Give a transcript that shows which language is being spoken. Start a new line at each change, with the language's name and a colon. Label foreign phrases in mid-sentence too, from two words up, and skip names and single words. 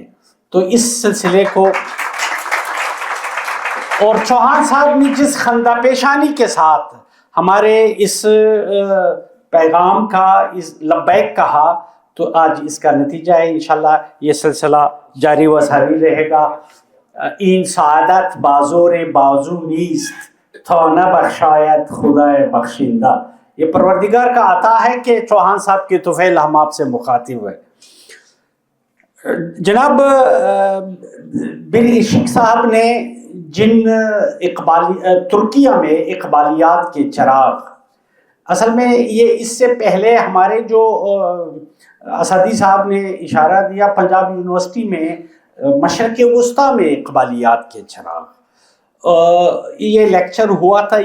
Urdu: تو اس سلسلے کو، اور چوہان صاحب نے جس خندہ پیشانی کے ساتھ ہمارے اس پیغام کا اس لبیک کہا، تو آج اس کا نتیجہ ہے. انشاءاللہ یہ سلسلہ جاری و ساری رہے گا.
Persian: این سعادت بازور بازو نیست تا نہ بخشاید خدای بخشندہ.
Urdu: یہ پروردگار کا عطا ہے کہ چوہان صاحب کے طفیل ہم آپ سے مخاطب ہوئے. جناب بیری شیخ صاحب نے جن ترکیہ میں اقبالیات کے چراغ، اصل میں یہ اس سے پہلے ہمارے جو اسادی صاحب نے اشارہ دیا، پنجاب یونیورسٹی میں مشرق وسطیٰ میں اقبالیات کے چراغ، یہ لیکچر ہوا تھا.